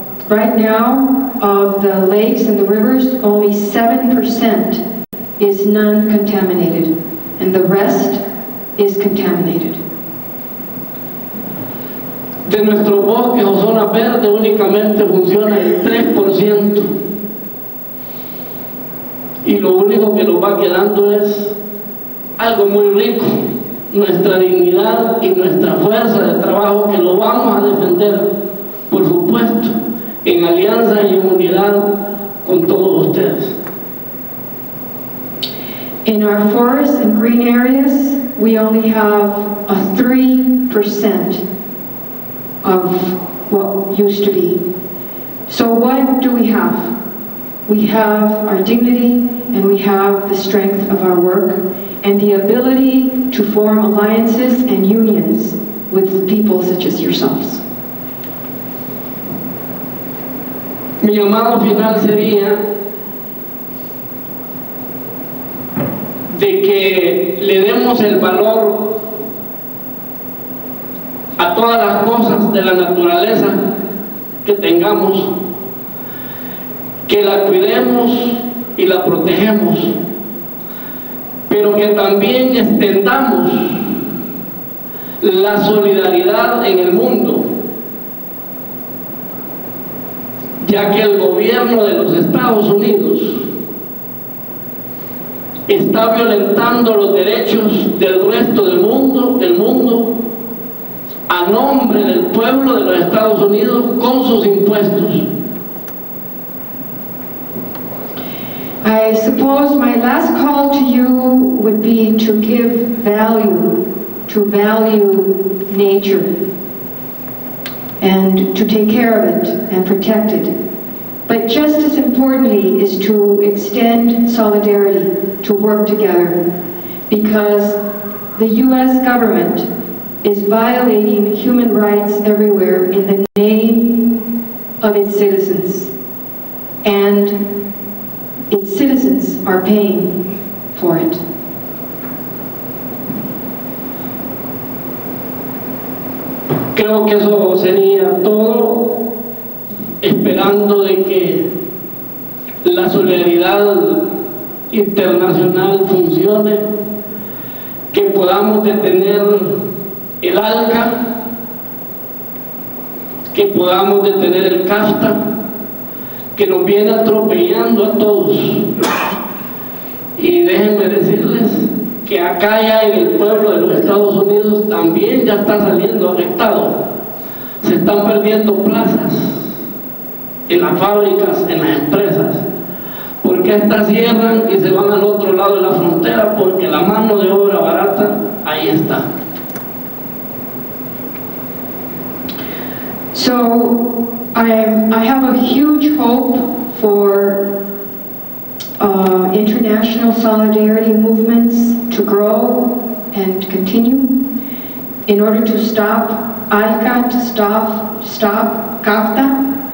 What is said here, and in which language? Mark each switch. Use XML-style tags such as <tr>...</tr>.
<en>Right now, of the lakes and the rivers, only 7% is non-contaminated, and the rest is contaminated.</en> <es>De nuestros bosques o zonas verdes únicamente funciona el 3%. Y lo único que nos va quedando es algo muy rico, nuestra dignidad y nuestra fuerza de trabajo, que lo vamos a defender, por supuesto, en alianza y en unidad con todos ustedes.</es> <en>In our forests and green areas, we only have a 3% of what used to be. So what do we have? We have our dignity, and we have the strength of our work, and the ability to form alliances and unions with people such as yourselves.</en> <es>Mi llamado final sería de que le demos el valor a todas las cosas de la naturaleza que tengamos, que la cuidemos y la protegemos, pero que también extendamos la solidaridad en el mundo, ya que el gobierno de los Estados Unidos está violentando los derechos del resto del mundo a nombre del pueblo de los Estados Unidos con sus impuestos.</es> <en>I suppose my last call to you would be to give value, to value nature, and to take care of it and protect it. But just as importantly is to extend solidarity, to work together, because the US government is violating human rights everywhere in the name of its citizens. And its citizens are paying for it.</en> <es>Creo que eso sería todo, esperando de que la solidaridad internacional funcione, que podamos detener el ALCA, que podamos detener el CAFTA, que nos viene atropellando a todos. Y déjenme decirles que acá ya en el pueblo de los Estados Unidos también ya está saliendo afectado. Se están perdiendo plazas en las fábricas, en las empresas, porque estas cierran y se van al otro lado de la frontera, porque la mano de obra barata ahí está.</es> <en>So I have a huge hope for international solidarity movements to grow and continue in order to stop ALCA, to stop CAFTA.</en>